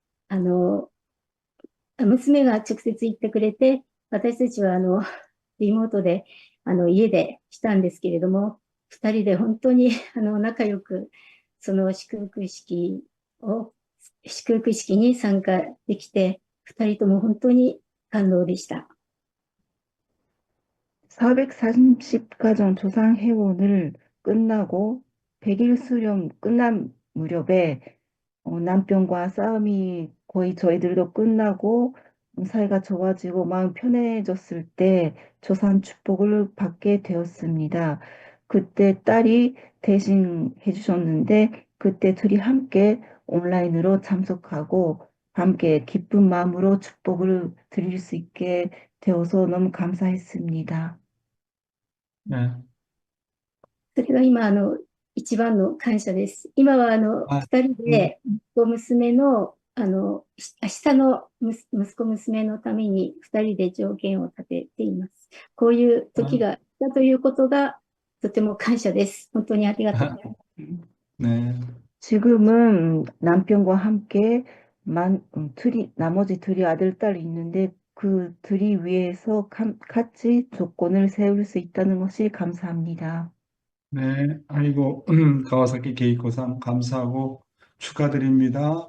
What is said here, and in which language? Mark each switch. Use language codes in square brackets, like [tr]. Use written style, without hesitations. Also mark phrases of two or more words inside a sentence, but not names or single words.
[ja] 娘が直接言ってくれて、私たちはリモートで、家でしたんですけれども、二人で本当に、仲良く、その祝福式に参加できて、二人とも本当に感動でした。 [ko] 430가정 조상 회원을 끝나고 100일 수령 끝난 무렵에 남편과 싸움이 거의 저희들도 끝나고 사이가 좋아지고 마음 편해졌을 때 조산 축복을 받게 되었습니다. 그때 딸이 대신 해주셨는데 그때 둘이 함께 온라인으로 참석하고 함께 기쁜 마음으로 축복을 드릴 수 있게 되어서 너무 감사했습니다. 네. [ja] それが今、一番の感謝です。今は、あ、二人で、息子娘の、下の息子娘のために二人で条件を立てています。こういう時が来たということが、とても感謝です。本当にありがとうございます。 [ko] 네. 지금은 남편과 함께 나머지 둘이 아들, 딸이 있는데 그 둘이 위해서 같이 조건을 세울 수 있다는 것이 감사합니다. 네, 아이고, 가와사키 게이코상 감사하고 축하드립니다.